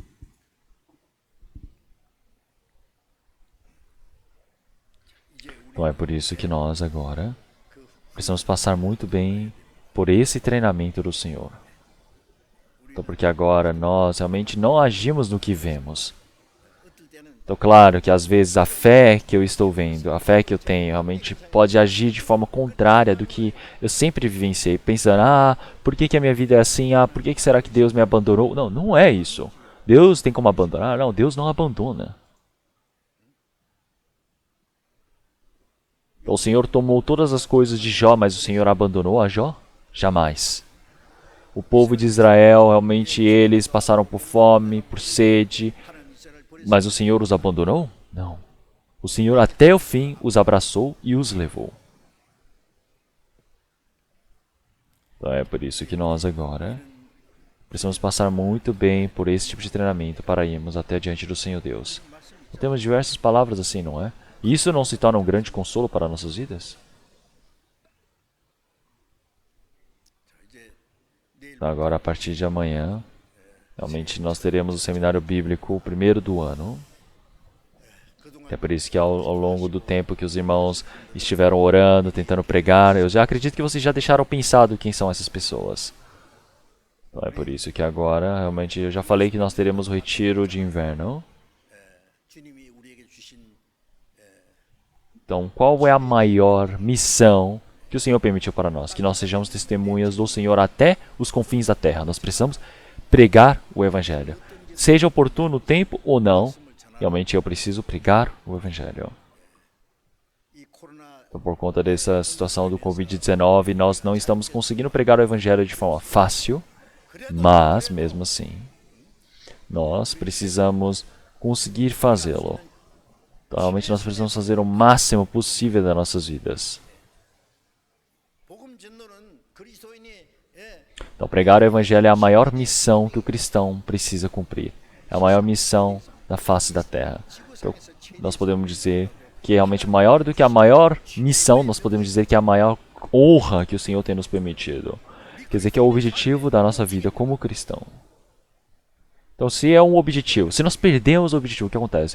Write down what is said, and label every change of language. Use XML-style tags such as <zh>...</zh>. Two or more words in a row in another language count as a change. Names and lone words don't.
<pt>Então é por isso que nós agora precisamos passar muito bem por esse treinamento do Senhor. Então, porque agora nós realmente não agimos no que vemos.</pt> <ko>어떨 때는</ko> <pt>Então, claro que às vezes a fé que eu estou vendo, a fé que eu tenho, realmente pode agir de forma contrária do que eu sempre vivenciei, pensando, por que a minha vida é assim? Por que será que Deus me abandonou? Não, não é isso. Deus tem como abandonar? Não, Deus não abandona. Então, o Senhor tomou todas as coisas de Jó, mas o Senhor abandonou a Jó? Jamais. O povo de Israel, realmente eles passaram por fome, por sede,</pt> <ko>하나님 이스라엘 버리지</ko> <pt>mas o Senhor os abandonou? Não. O Senhor até o fim os abraçou e os levou. Então é por isso que nós agora precisamos passar muito bem por esse tipo de treinamento para irmos até diante do Senhor Deus. Então, temos diversas palavras assim, não é? E isso não se torna um grande consolo para nossas vidas?</pt> <ko>이제 내일</ko> <pt>Então, agora, a partir de amanhã, realmente nós teremos o seminário bíblico, o primeiro do ano.</pt> <ko>그동안</ko> <pt>É por isso que ao longo do tempo que os irmãos estiveram orando, tentando pregar, eu já acredito que vocês já deixaram pensado quem são essas pessoas. Então, é por isso que agora, realmente, eu já falei que nós teremos o retiro de inverno.</pt> <ko>주님이 우리에게 주신</ko> <pt>Então, qual é a maior missão que o Senhor permitiu para nós? Que nós sejamos testemunhas do Senhor até os confins da terra. Nós precisamos pregar o Evangelho. Seja oportuno o tempo ou não, realmente eu preciso pregar o Evangelho.</pt> <ko>이 코로나</ko> <pt>Então, por conta dessa situação do Covid-19, nós não estamos conseguindo pregar o Evangelho de forma fácil, mas, mesmo assim, nós precisamos conseguir fazê-lo. Então, realmente nós precisamos fazer o máximo possível das nossas vidas.</pt> <ko>복음 전도는 그리스도인이</ko> <pt>Então, pregar o Evangelho é a maior missão que o cristão precisa cumprir. É a maior missão da face da terra. Então, nós podemos dizer que é realmente maior do que a maior missão, nós podemos dizer que é a maior honra que o Senhor tem nos permitido. Quer dizer que é o objetivo da nossa vida como cristão. Então, se é um objetivo, se nós perdemos o objetivo, o que acontece?</pt>